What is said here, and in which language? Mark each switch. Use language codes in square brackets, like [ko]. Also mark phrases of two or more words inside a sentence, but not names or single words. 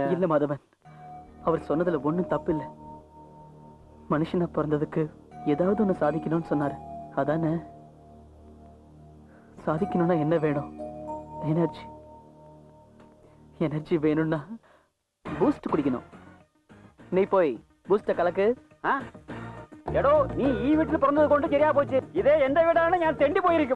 [ta] இல்ல மாதவன், அவர் சொன்னதுல ஒண்ணும் தப்பு இல்ல. மனுஷனா பிறந்ததுக்கு ஏதாவது ஒண்ணு சாதிக்கணும்னு சொன்னாரு. அதானே? சாதிக்கணும்னா என்ன வேணும்? எனர்ஜி. எனர்ஜி வேணும்னா பூஸ்ட் குடிக்கணும். நீ போய் பூஸ்ட கலக்கு. [ml] എടോ നീ ഈ വീട്ടിൽ പിറന്നത് കൊണ്ട് ശരിയാ പോച്ച്. ഇതേ എന്റെ വീടാണ്, ഞാൻ തെണ്ടി പോയിരിക്കും.